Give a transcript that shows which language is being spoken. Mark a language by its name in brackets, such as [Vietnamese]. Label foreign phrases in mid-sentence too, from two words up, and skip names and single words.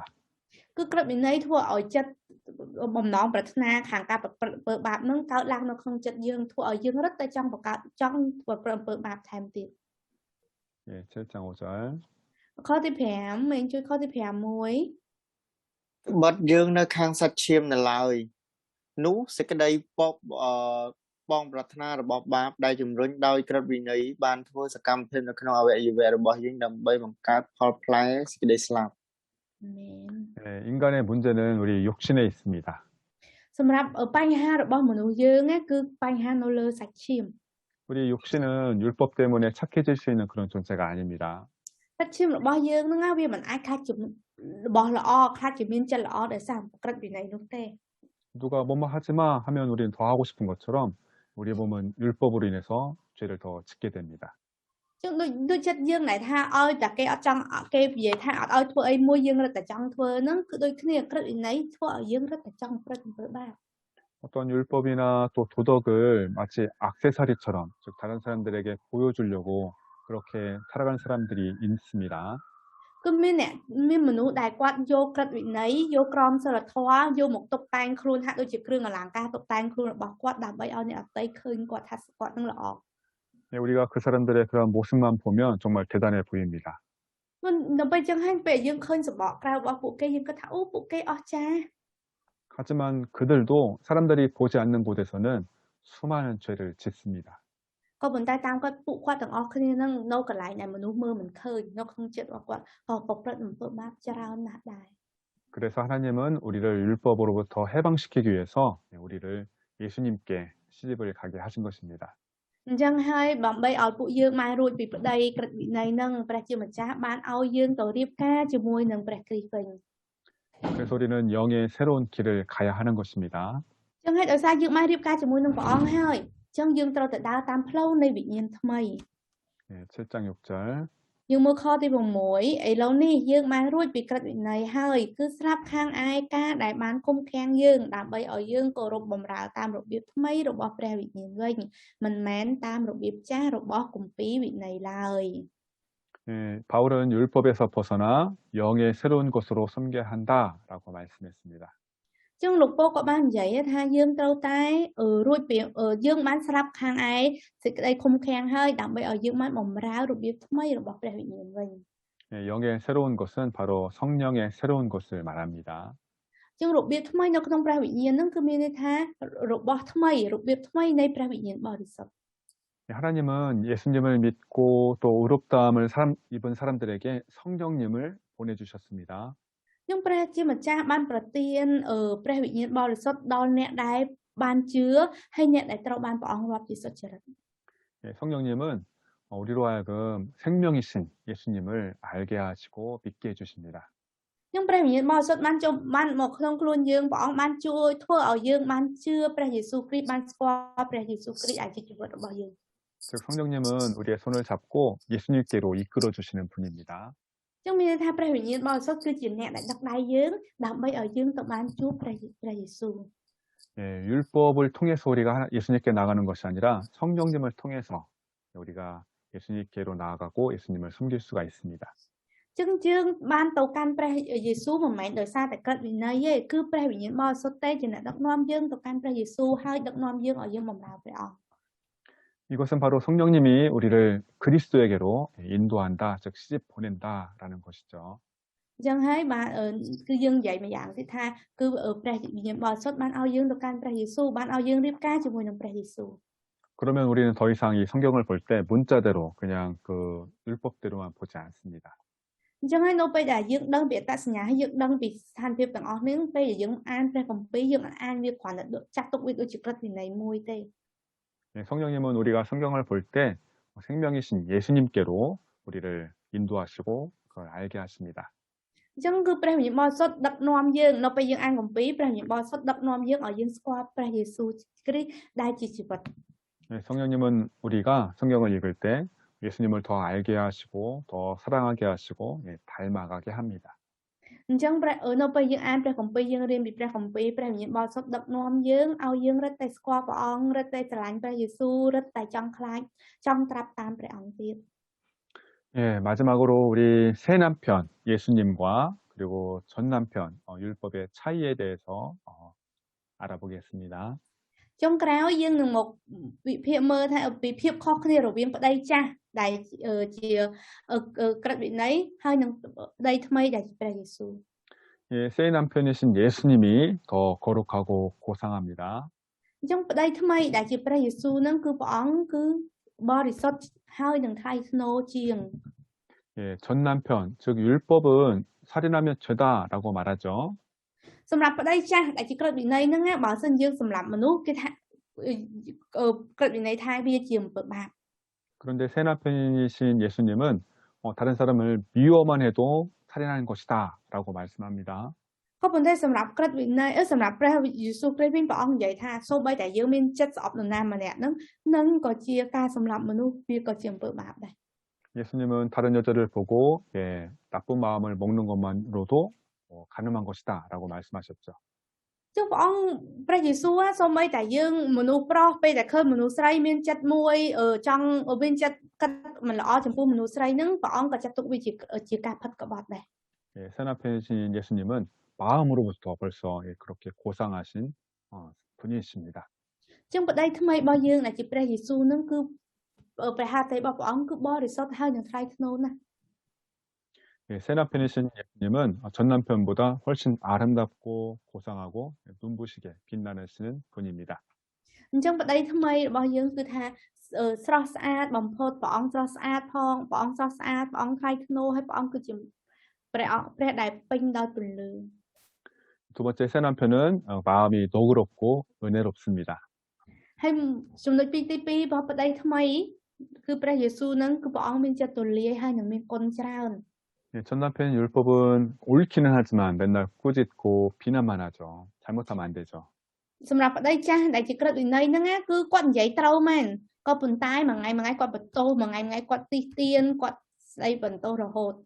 [Khmer] គឺក្រឹតវិន័យធ្វើឲ្យចិត្តបំណងប្រាថ្នាខាងការប្រព្រឹត្តអំពើបាបហ្នឹងកើតឡើងនៅក្នុងចិត្តយើងធ្វើឲ្យយើងរឹតតែចង់បង្កើតចង់ប្រព្រឹត្តអំពើបាបថែមទៀត [Korean] 예, 7장 5절. [Khmer] ខទី5មានជួយខទី5មួយ បត់យើងនៅខាងសាច់ឈាមនៅឡើយនោះសេចក្តីបងប្រាថ្នារបស់បាបដែលជំរុញដោយក្រឹតវិន័យបានធ្វើសកម្មភាពនៅក្នុងអវយវៈរបស់យើងដើម្បីបង្កើតផលផ្លែសេចក្តីស្លាប់ មែន [Korean] 예, 인간의 문제는 우리 욕심에 있습니다. [Khmer] សម្រាប់បញ្ហារបស់មនុស្សយើងណាគឺបញ្ហានៅលើសាច់ឈាម [Korean] 우리 욕심은 율법 때문에 착해질 수 있는 그런 존재가 아닙니다. [Khmer] សាច់ឈាមរបស់យើងហ្នឹងណាវាមិនអាចខ្លាចជារបស់ល្អខ្លាចជាមានចិត្តល្អដោយសារក្រឹតវិន័យនោះទេ [Korean] 누가 뭐뭐 하지 마 하면 우리는 더 하고 싶은 것처럼 우리 몸은 율법으로 인해서 죄를 더 짓게 됩니다. [Khmer] ចឹងដូចចិត្តយើងដែលថាឲ្យតែគេអត់ចង់គេនិយាយថាអត់ឲ្យធ្វើអីមួយយើងរត់តែចង់ធ្វើហ្នឹងគឺដូចគ្នាក្រឹតវិន័យធ្វើឲ្យយើងរត់តែចង់ប្រព្រឹត្តអំពើបាប [Korean] 어떤 율법이나 또 도덕을 마치 액세서리처럼 즉 다른 사람들에게 보여주려고 그렇게 살아가는 사람들이 있습니다. [Khmer] គឺមានមនុស្សដែលគាត់យកក្រឹតវិន័យយកក្រមសីលធម៌យកមកតុបតែងខ្លួនហាក់ដូចជាគ្រឿងអលង្ការតុបតែងខ្លួនរបស់គាត់ដើម្បីឲ្យអ្នកដទៃឃើញគាត់ថាគាត់នឹងល្អ [Korean] 네, 우리가 그 사람들의 그런 모습만 보면 정말 대단해 보입니다. [Khmer] មិនដល់ពេលចឹងហើយពេលយើងឃើញសម្បកក្រៅរបស់ពួកគេយើងគិតថាអូពួកគេអស្ចារ្យ [Korean] 하지만 그들도 사람들이 보지 않는 곳에서는 수많은 죄를 짓습니다. [Khmer] ក៏ប៉ុន្តែតាមគាត់ពួកគាត់ទាំងអស់គ្នានឹងនៅកន្លែងដែលមនុស្សមើលមិនឃើញនៅក្នុងចិត្តរបស់គាត់ក៏ប្រព្រឹត្តអំពើបាបច្រើនណាស់ដែរ [Korean] 그래서 하나님은 우리를 율법으로부터 해방시키기 위해서 우리를 예수님께 시집을 가게 하신 것입니다. [Khmer] អញ្ចឹងហើយដើម្បីឲ្យពួកយើងបានរួចពីប្តីក្រឹតវិន័យនឹងព្រះជាម្ចាស់បានឲ្យយើងទៅរៀបការជាមួយនឹងព្រះគ្រីស្ទវិញ [Korean] 그래서 우리는 영의 새로운 길을 가야 하는 것입니다. [Khmer] អញ្ចឹងហើយដោយសារយើងបានរៀបការជាមួយនឹងព្រះអង្គហើយអញ្ចឹងយើងត្រូវទៅដើរតាមផ្លូវនៃវិញ្ញាណថ្មី [Korean] 네, 7장 6절. [Khmer] យើងមើលខទី6ឥឡូវនេះយើងបានរួចពីក្រឹតវិន័យហើយគឺស្រាប់ខាងឯការដែលបានគុំខាំងយើងដើម្បីឲ្យយើងគោរពបម្រើតាមរបៀបថ្មីរបស់ព្រះវិញ្ញាណវិញមិនមែនតាមរបៀបចាស់របស់គម្ពីរវិន័យឡើយ [Korean] 네, 바울은 율법에서 벗어나 영의 새로운 것으로 섬겨야 한다라고 말씀했습니다. [Khmer] អញ្ចឹងលោកពោលក៏បាននិយាយថាយើងត្រូវតែរួចពីយើងបានស្រាប់ខាងឯសេចក្តីគុំខាំងហើយដើម្បីឲ្យយើងបានបម្រើរបៀបថ្មីរបស់ព្រះវិញ្ញាណវិញ [Korean] 네, 영의 새로운 것은 바로 성령의 새로운 것을 말합니다. [Khmer] អញ្ចឹងរបៀបថ្មីនៅក្នុងព្រះវិញ្ញាណហ្នឹងគឺមានន័យថារបស់ថ្មីរបៀបថ្មីនៃព្រះវិញ្ញាណបរិសុទ្ធ [Korean] 네, 하나님은 예수님을 믿고 또 의롭다함을 입은 사람들에게 성령님을 보내주셨습니다. [Khmer] អញ្ចឹងព្រះជាម្ចាស់បានប្រទានព្រះវិញ្ញាណបរិសុទ្ធដល់អ្នកដែលបានជឿហើយអ្នកដែលត្រូវបានព្រះអង្គរាប់ជាសុចរិត [Korean] 네, 성령님은 우리로 하여금 생명이신 예수님을 알게 하시고 믿게 해주십니다. [Khmer] អញ្ចឹងព្រះវិញ្ញាណបរិសុទ្ធបានមកក្នុងខ្លួនយើងព្រះអង្គបានជួយធ្វើឲ្យយើងបានជឿព្រះយេស៊ូវគ្រីស្ទបានស្គាល់ព្រះយេស៊ូវគ្រីស្ទឲ្យជាជីវិតរបស់យើង [Korean] 즉 성령님은 우리의 손을 잡고 예수님께로 이끌어 주시는 분입니다. [Khmer] អញ្ចឹងមានន័យថាព្រះវិញ្ញាណបរិសុទ្ធគឺជាអ្នកដែលដឹកដៃយើងដើម្បីឲ្យយើងទៅបានជួបព្រះយេស៊ូវ [Korean] 예, 율법을 통해서 우리가 예수님께 나가는 것이 아니라 성령님을 통해서 우리가 예수님께로 나아가고 예수님을 섬길 수가 있습니다. [Khmer] អញ្ចឹងយើងបានទៅកាន់ព្រះយេស៊ូវមិនមែនដោយសារតែក្រឹតវិន័យទេគឺព្រះវិញ្ញាណបរិសុទ្ធទេជាអ្នកដឹកនាំយើងទៅកាន់ព្រះយេស៊ូវហើយដឹកនាំយើងឲ្យយើងបម្រើព្រះអង្គ [Korean] 이것은 바로 성령님이 우리를 그리스도에게로 인도한다, 즉 시집 보낸다라는 것이죠. [Khmer] អញ្ចឹងហើយបាទគឺយើងនិយាយមួយយ៉ាងទៀតថាគឺព្រះវិញ្ញាណបរិសុទ្ធបានឲ្យយើងទៅកាន់ព្រះយេស៊ូវបានឲ្យយើងរៀបការជាមួយនឹងព្រះយេស៊ូវ [Korean] 그러면 우리는 더 이상 이 성경을 볼 때 문자대로 그냥 그 율법대로만 보지 않습니다. [Khmer] អញ្ចឹងហើយនៅពេលដែលយើងដឹងពីអត្តសញ្ញាណយើងដឹងពីស្ថានភាពទាំងអស់នេះពេលដែលយើងអានព្រះគម្ពីរយើងអានវាគ្រាន់តែចាត់ទុកវាដូចជាក្រឹតវិន័យមួយទេ [Korean] 네, 성령님은 우리가 성경을 볼 때 생명이신 예수님께로 우리를 인도하시고 그걸 알게 하십니다. [Khmer] អញ្ចឹងគឺព្រះវិញ្ញាណបរិសុទ្ធដឹកនាំយើងនៅពេលយើងអានគម្ពីរព្រះវិញ្ញាណបរិសុទ្ធដឹកនាំយើងឲ្យយើងស្គាល់ព្រះយេស៊ូវគ្រីស្ទដែលជាជីវិត [Korean] 네, 성령님은 우리가 성경을 읽을 때 예수님을 더 알게 하시고 더 사랑하게 하시고 닮아가게 합니다. [Khmer] អញ្ចឹងនៅពេលយើងអានព្រះគម្ពីរយើងរៀនពីព្រះគម្ពីរព្រះវិញ្ញាណបរិសុទ្ធដឹកនាំយើងឲ្យយើងរឹតតែស្គាល់ព្រះអង្គរឹតតែស្រឡាញ់ព្រះយេស៊ូវរឹតតែចង់ខ្លាចចង់ត្រាប់តាមព្រះអង្គទៀត [Korean] 예, 마지막으로 우리 새 남편 예수님과 그리고 전 남편 율법의 차이에 대해서 알아보겠습니다. [Khmer] ចុងក្រោយយើងនឹងមកវិភាគមើលថាពីភាពខុសគ្នារវាងប្តីចាស់ដែលជាក្រឹតវិន័យហើយនឹងប្តីថ្មីដែលជាព្រះយេស៊ូវ [Korean] 예, 새 남편이신 예수님이 더 거룩하고 고상합니다. [Khmer] អញ្ចឹងប្តីថ្មីដែលជាព្រះយេស៊ូវនឹងគឺព្រះអង្គគឺបរិសុទ្ធហើយនឹងថ្លៃថ្នូរជាង [Korean] 예, 전 남편 즉 율법은 살인하면 죄다라고 말하죠. [Khmer] សម្រាប់ប្តីចាស់ដែលជាក្រឹតវិន័យហ្នឹងបើសិនយើងសម្រាប់មនុស្សគេថាក្រឹតវិន័យថាវាជាអំពើបាប [Korean] 그런데 새 남편이신 예수님은 다른 사람을 미워만 해도 살인하는 것이다라고 말씀합니다. [Khmer] ក៏ប៉ុន្តែសម្រាប់ក្រឹតវិន័យសម្រាប់ព្រះយេស៊ូវគ្រីស្ទវិញព្រះអង្គនិយាយថាសូម្បីតែយើងមានចិត្តស្អប់នរណាម្នាក់ហ្នឹងនឹងក៏ជាការសម្លាប់មនុស្សវាក៏ជាអំពើបាបដែរ [Korean] 예수님은 다른 여자를 보고 나쁜 마음을 먹는 것만으로도 가늠한 것이다라고 말씀하셨죠. [Khmer] ចុះព្រះអង្គព្រះយេស៊ូវសូម្បីតែយើងមនុស្សប្រុសពេលតែឃើញមនុស្សស្រីមានចិត្តមួយចង់មានចិត្តគិតមិនល្អចំពោះមនុស្សស្រីហ្នឹងព្រះអង្គក៏ចាត់ទុកវាជាការផិតក្បត់ដែរ [Korean] 예, 새 남편이신 예수님은 마음으로부터 벌써 그렇게 고상하신 분이십니다. [Khmer] ចឹងប្តីថ្មីរបស់យើងដែលជាព្រះយេស៊ូវហ្នឹងគឺព្រះハតេរបស់ព្រះអង្គគឺបរិសុទ្ធហើយនឹងថ្លៃថ្នូរណាស់ [Korean] 예, 새 남편이신 예수님은 전 남편보다 훨씬 아름답고 고상하고 눈부시게 빛나시는 분입니다. [Khmer] អញ្ចឹងប្តីថ្មីរបស់យើងគឺថាស្រស់ស្អាតបំផុតព្រះអង្គស្រស់ស្អាតផងព្រះអង្គស្រស់ស្អាតព្រះអង្គថ្លៃថ្នូរហើយព្រះអង្គគឺជាព្រះដែលពេញដោយពន្លឺ [Korean] 두 번째 새 남편은 마음이 너그럽고 은혜롭습니다. [Khmer] ហើយចំណុចទី2របស់ប្តីថ្មីគឺព្រះយេស៊ូវនឹងគឺព្រះអង្គមានចិត្តទូលាយហើយនឹងមានគុណច្រើន [Korean] 예, 전 남편 율법은 옳기는 하지만 맨날 꾸짖고 비난만 하죠. 잘못하면 안 되죠. [Khmer] សម្រាប់ប្តីចាស់ដែលជាក្រឹតវិន័យហ្នឹងណាគឺគាត់និយាយត្រូវមែនក៏ប៉ុន្តែមួយថ្ងៃគាត់បន្ទោសមួយថ្ងៃគាត់ទីស្ទៀនគាត់ស្ដីបន្ទោសរហូត